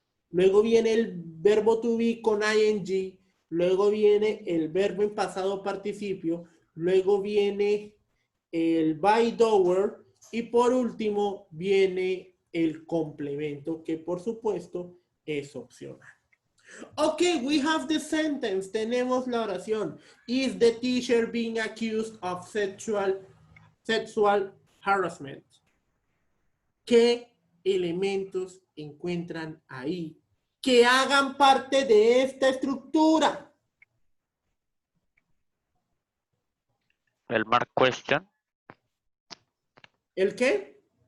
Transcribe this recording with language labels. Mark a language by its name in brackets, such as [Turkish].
[Spanish] Luego viene el verbo to be con ing. Luego viene el verbo en pasado participio. Luego viene el by doer. Y por último viene el complemento, que por supuesto es opcional. [English] Ok, we have the sentence. [Spanish] Tenemos la oración. [English] Is the teacher being accused of sexual harassment? [Spanish] ¿Qué elementos encuentran ahí que hagan parte de esta estructura? El mark question. ¿El qué?